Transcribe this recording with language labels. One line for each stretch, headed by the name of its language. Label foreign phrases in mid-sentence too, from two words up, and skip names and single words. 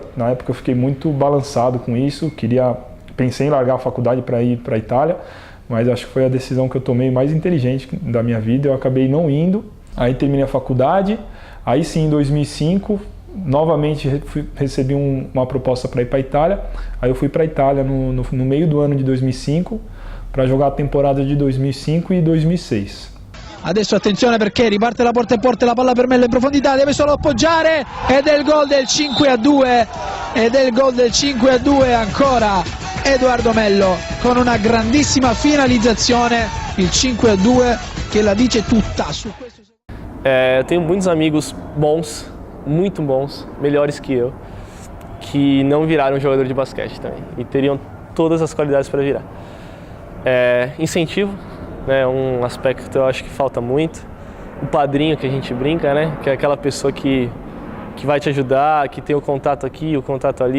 Portuguese: Na época eu fiquei muito balançado com isso, pensei em largar a faculdade para ir para a Itália, mas acho que foi a decisão que eu tomei mais inteligente da minha vida, eu acabei não indo. Aí terminei a faculdade, aí sim em 2005, novamente recebi uma proposta para ir para a Itália, aí eu fui para a Itália no meio do ano de 2005 para jogar a temporada de 2005 e 2006.
Italian: Adesso attenzione perché riparte la porta e porta, la palla per Mello in profondità, deve solo appoggiare ed è il gol del 5-2 ancora Edoardo Mello con una grandissima finalizzazione, il 5-2 che la dice tutta su questo.
Portuguese: Eu tenho muitos amigos bons, muito bons, melhores que eu, que não viraram jogador de basquete também e teriam todas as qualidades para virar. Incentivo, né, um aspecto que eu acho que falta muito. O padrinho que a gente brinca, né, que é aquela pessoa que vai te ajudar, que tem o contato aqui, o contato ali.